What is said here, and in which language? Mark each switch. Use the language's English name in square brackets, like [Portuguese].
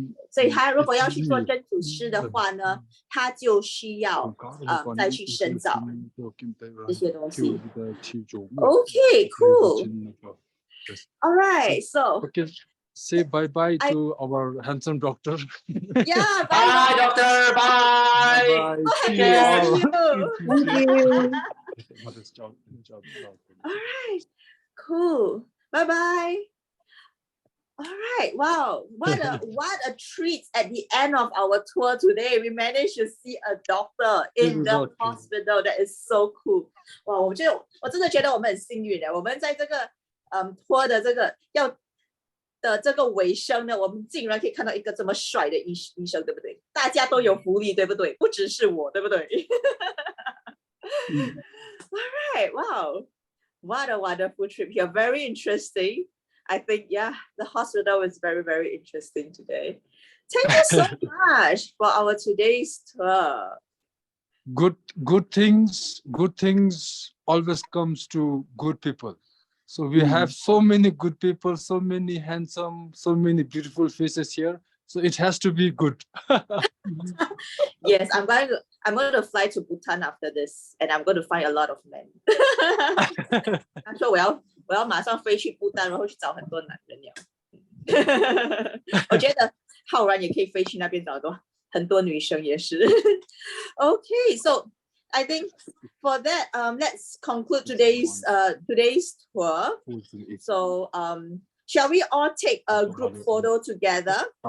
[Chinese] 所以他如果要去做针灸师的话呢，他就需要再去深造这些东西。 [English] Okay, cool. All right, so okay, say bye bye to our handsome doctor. Yeah, Bye, doctor. Bye. Happy to see you. Thank you. All right, cool. Bye bye. All right, wow, what a treat at the end of our tour today. We managed to see a doctor in the hospital. That is so cool. [Chinese] 哇，我真的觉得我们很幸运的。我们在这个tour 的这个尾声呢，我们竟然可以看到一个这么帅的医生，对不对？大家都有福利，对不对？不只是我，对不对？ [English] All right, wow, what a wonderful trip here. Very interesting. I think, yeah, the hospital was very, very interesting today. Thank you so much for our today's tour. Good things always comes to good people. So we have so many good people, so many handsome, so many beautiful faces here. So it has to be good. Yes, I'm going to fly to Bhutan after this, and I'm going to find a lot of men. [Chinese] 他说我要马上飞去不丹，然后去找很多男人了。我觉得浩然也可以飞去那边找很多女生也是。 [English] Okay, so I think for that, let's conclude today's tour. So shall we all take a group photo together?